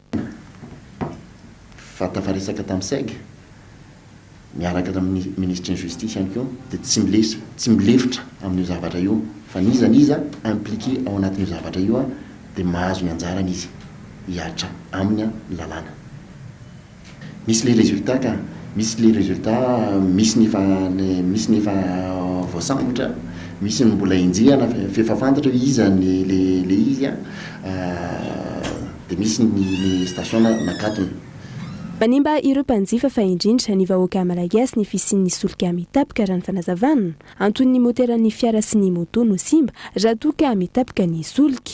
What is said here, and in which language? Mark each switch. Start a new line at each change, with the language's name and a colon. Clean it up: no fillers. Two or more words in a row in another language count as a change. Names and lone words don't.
Malagasy: Fatafaresaka tamin'ny saig miaraka tamin'ny ministre ny justice ihany koa dia tsy milefitra amin'io zavatra io, fa niza impliqué ao anatin'io zavatra io dia mahazo ny anjarany izy hiatra amin'ny lalàna. Misy
French: les résultats
Malagasy: ka misy
French: les résultats,
Malagasy: misy ny efa voasambotra, misy ny mbola enjehana fefa fantatra hoe iza le izy dia misy ny station nakatony. Manimba ireo mpanjifa fa indrindra ny vahoaka malagasy ny fisian'ny solika mitapika raha ny fanazavana, anton'ny moteran'ny fiara sy ny moto no simba raha toa ka mitapika ny solika.